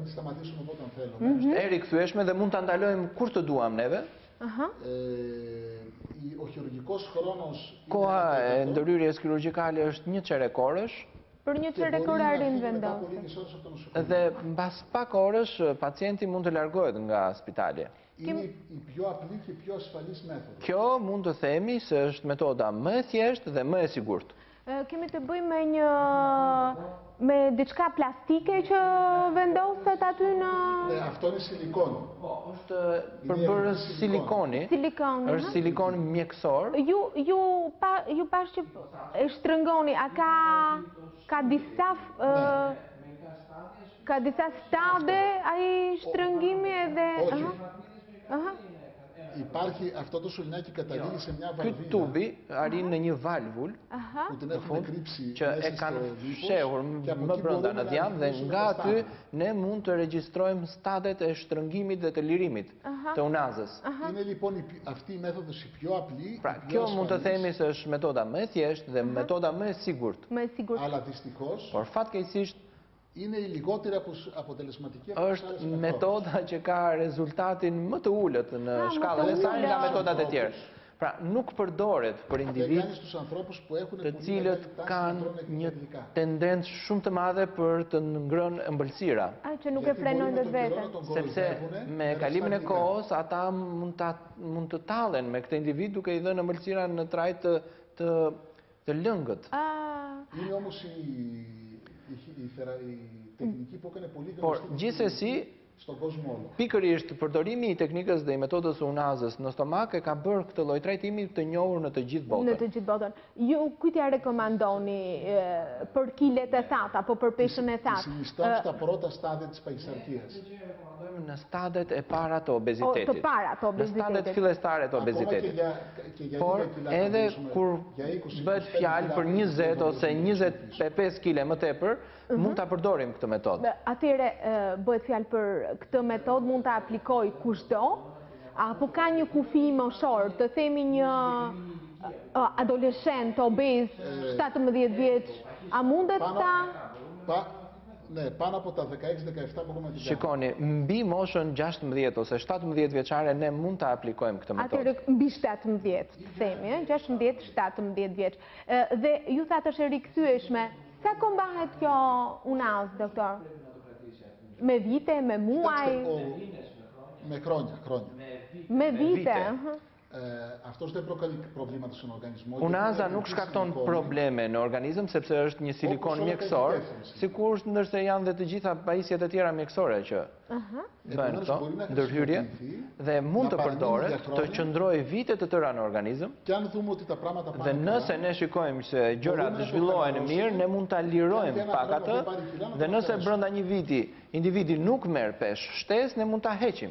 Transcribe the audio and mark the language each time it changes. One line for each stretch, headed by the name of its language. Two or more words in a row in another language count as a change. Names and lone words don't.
Albanian: E rikëthyeshme dhe mund të ndalojmë kur të duam neve. Koha e ndërhyrjes kirurgjikale është 1 çerek orësh. Për një çerek orarin vendoset. Dhe mbas pak orësh pacienti mund të largohet nga spitali.
Greek: Είναι η πιο απλή και πιο ασφαλής μέθοδος.
Albanian: Kjo mund të themi se është metoda më e thjeshtë dhe më e sigurt. Kemi të bëjmë me diçka plastike që vendoset aty në...
Greek: Αυτό είναι σιλικόνη.
Albanian: Është përbërës silikoni. Silikoni. Është silikon mjekësor. Ju pash që e shtrëngoni, a ka disa stade ai shtrëngimi edhe...
Greek: Υπάρχει αυτό το σωληνάκι καταλήγει σε μια βαλβίδα.
Albanian: Ky tubi arrin në një valvul
Greek: που την έχουν κρύψει
Albanian: që e kanë fshehur më brenda në djam dhe nga aty ne mund të regjistrojmë stadet e shtrëngimit dhe të lirimit të unazës.
Greek: Είναι λοιπόν αυτή η μέθοδος η πιο απλή.
Albanian: Pra, kjo mund të themi se është metoda më e thjeshtë dhe metoda më e sigurt.
Greek: Αλλά δυστυχώς
Albanian: Por fatkeqësisht
Greek: είναι η λιγότερα αποτελεσματική
Albanian: është metoda që ka rezultatin më të ulët në shkallën e saj nga metodat e tjera. Pra, nuk përdoret për individ të cilët kanë një tendencë shumë të madhe për të ngrënë ëmbëlsira. Që nuk e frenojnë vetë. Sepse me kalimin e kohës ata mund të tallen me këtë individ duke i dhënë ëmbëlsira në trajt të lëngët.
Greek: Είναι όμως η τεχνική που έκανε πολύ
Albanian: Por
Greek: γνωστή
Albanian: gjithsesi
Greek: στον κόσμο όλο.
Albanian: Pikërisht përdorimi i teknikës dhe i metodës unazës në stomak e ka bërë këtë lloj trajtimi të njohur në të gjithë botën. Në të gjithë botën. Ju kujt ja rekomandoni për kilet e thatë apo për peshën e thatë?
Greek: Συνιστά στα πρώτα στάδια της παχυσαρκίας.
Albanian: Në stadet e para të obezitetit. Në stadet fillestare të obezitetit. Por edhe kur bëhet fjalë për 20 ose 25 kg më tepër, mund ta përdorim këtë metodë. Atëre bëhet fjalë për këtë metodë mund ta aplikoj kushdo, apo ka një kufi moshor, të themi një adoleshent obez 17 vjeç, a mundet ta?
Greek: Ναι, πάνω από τα 16-17 μπορούμε να την κάνουμε.
Albanian: Shikoni, mbi moshën 16 ose 17 vjeçare ne mund ta aplikojmë këtë metodë. Atëherë mbi 17, themi, 16-17 vjeç. Dhe ju thatë është e rikthyeshme. Sa kohë mbahet kjo unazë, doktor? Me vite, me muaj?
Greek: Με χρόνια.
Albanian: Me vite.
Greek: Αυτός δεν προκαλεί προβλήματα στον οργανισμό.
Albanian: Unaza nuk shkakton probleme në organizëm sepse është një silikon mjekësor, sikur ndërse janë dhe të gjitha pajisjet e tjera mjekësore që bëhen këto, ndërhyrje, dhe mund të përdoret, të qëndrojë vite të tëra në organizëm. Dhe nëse ne shikojmë se gjërat zhvillohen mirë, ne mund ta lirojmë pak atë, dhe nëse brenda një viti individi nuk merr peshë shtesë, ne mund ta heqim.